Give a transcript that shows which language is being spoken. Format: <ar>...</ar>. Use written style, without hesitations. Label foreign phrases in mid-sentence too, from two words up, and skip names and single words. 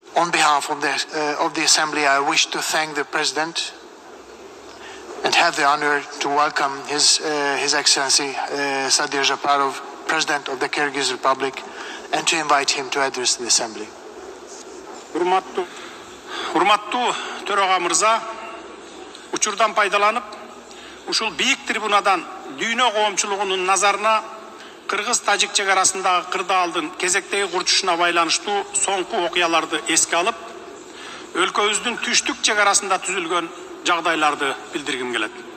<en>On behalf of the Assembly, I wish to thank the President and have the honor to welcome His Excellency Sadir Japarov, President of the Kyrgyz Republic, and to invite him to address the Assembly.</en> <ky>Урматтуу төраға мырза, учурдан пайдаланып, ушул бийик трибунадан дүйнө коомчулугунун назарына Кыргыз-Тажик чегарасындагы кырдаалдын кезектеги курчушуна байланыштуу соңку окуяларды эске алып, өлкөбүздүн түштүк чегарасында түзүлгөн жагдайларды билдиргим келет.</ky>